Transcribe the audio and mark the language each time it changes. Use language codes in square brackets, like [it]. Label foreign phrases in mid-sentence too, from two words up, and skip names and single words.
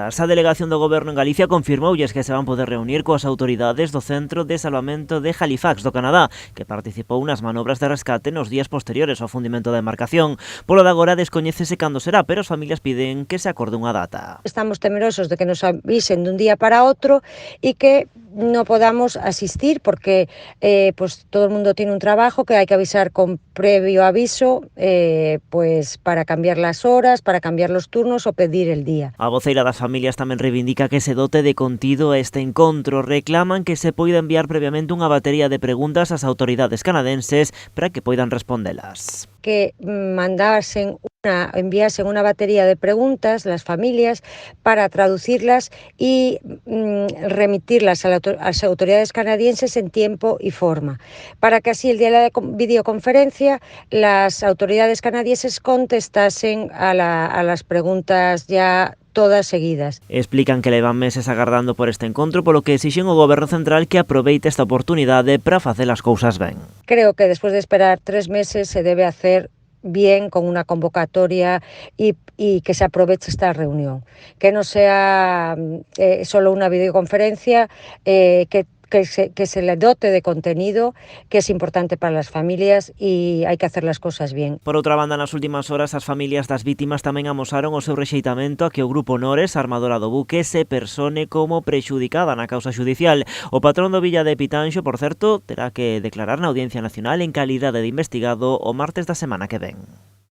[gl] A delegación do Goberno en Galicia confirmoulles que se van poder reunir coas autoridades do Centro de Salvamento de Halifax do Canadá, que participou nas manobras de rescate nos días posteriores ao fundimento da embarcación. Polo de agora descoñécese cando será, pero as familias piden que se acorde unha data. [es] Estamos temerosos de que nos avisen [gl] dun día para outro [es] e que no podamos asistir porque pues todo el mundo tiene un trabajo que hay que avisar con previo aviso pues para cambiar las horas, para cambiar los turnos o pedir el día. [gl] A voceira das familias tamén reivindica que se dote de contido a este encontro. Reclaman que se poida enviar previamente unha batería de preguntas ás autoridades canadenses para que poidan respondelas. [es] Que enviasen una batería de preguntas las familias para traducirlas y remitirlas a las autoridades canadienses en tiempo y forma, para que así el día de la videoconferencia las autoridades canadienses contestasen a las preguntas ya todas seguidas. [gl] Explican que levan meses agardando por este encontro, polo que exixen ao Goberno Central que aproveite esta oportunidade para facer as cousas ben. [es] Creo que después de esperar 3 meses se debe hacer bien con una convocatoria y que se aproveche esta reunión, que no sea solo una videoconferencia, que se le dote de contenido, que es importante para las familias y hay que hacer las cosas bien. [gl] Por outra banda, nas últimas horas, as familias das vítimas tamén amosaron o seu rexeitamento a que o Grupo Nores, armadora do buque, se persone como prexudicada na causa xudicial. O patrón do Villa de Pitanxo, por certo, terá que declarar na Audiencia Nacional en calidade de investigado o martes da semana que ven.